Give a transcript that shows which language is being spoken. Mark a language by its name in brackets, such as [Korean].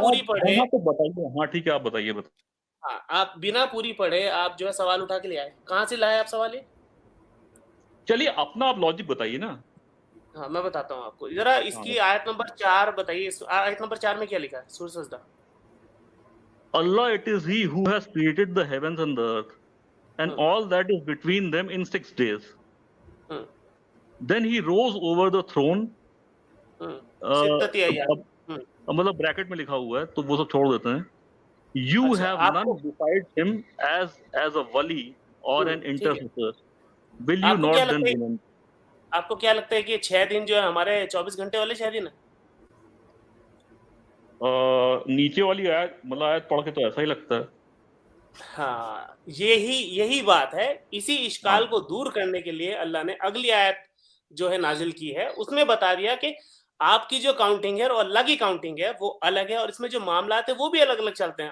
[Hindi] पूरी पढ़े, हाँ तो बताइए, हाँ ठीक है आप बताइए। हाँ आप बिना पूरी पढ़े आप जो है सवाल उठा के ले आए। कहाँ से लाए आप सवाल ये? चलिए अपना आप लॉजिक बताइए ना। हाँ मैं बताता हूँ आपको, जरा इसकी आयत नंबर 4 बताइए। आयत नंबर 4 में क्या लिखा है? सूरज सजदा। [English] Allah, it is He who has created the heavens and the earth and all that is between them in 6 days. Then He rose over the throne. [Arabic] सित्तती अय्याम। [Hindi] मतलब ब्रैकेट में लिखा हुआ है तो वो सब छोड़ देते हैं। [English] You have none beside Him as a wali or an intercessor. Will you not then remember? [Hindi] आपको क्या लगता है कि 6 दिन जो है हमारे 24 घंटे वाले 6 दिन है? नीचे वाली आयत मतलब आयत पढ़ के तो ऐसा ही लगता है। हाँ यही बात है। इसी इश्काल को दूर करने के लिए अल्लाह ने अगली आयत जो है नाजिल की है, उसमें बता दिया कि आपकी जो काउंटिंग है और अल्लाह की काउंटिंग है वो अलग है, और इसमें जो मामला है वो भी अलग अलग चलते हैं।